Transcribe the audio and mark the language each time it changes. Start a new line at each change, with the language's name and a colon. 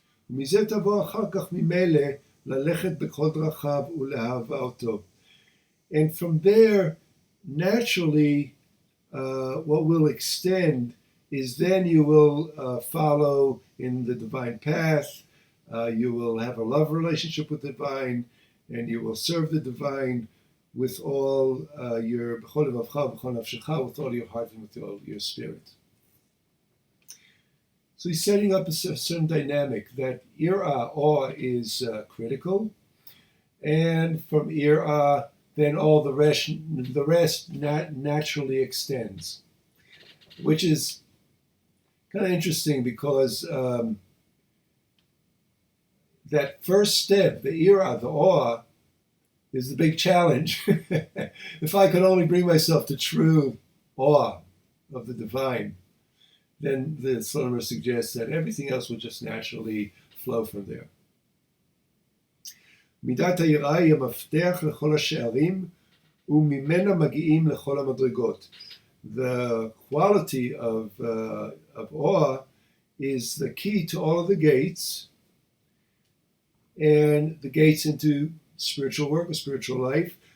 Hebrew: ומזה תבוא אחר כך ממילא ללכת בכל דרכיו ולאהבה אותו.
English: And from there, naturally, what will extend is then you will follow in the divine path, you will have a love relationship with the divine, and you will serve the divine with all your with all your heart and with all your spirit. So he's setting up a certain dynamic that Yir'a, awe, is critical, and from Yir'a, then all the rest naturally extends, which is kind of interesting because that first step, the Yir'a, the awe, is the big challenge. If I could only bring myself to true awe of the divine, then the Slonimer suggests that everything else will just naturally flow from there.
Hebrew: מידת היראה היא המפתח לכל השערים וממנה מגיעים לכל המדרגות.
English: The quality of awe is the key to all of the gates, and the gates into spiritual work, or spiritual life.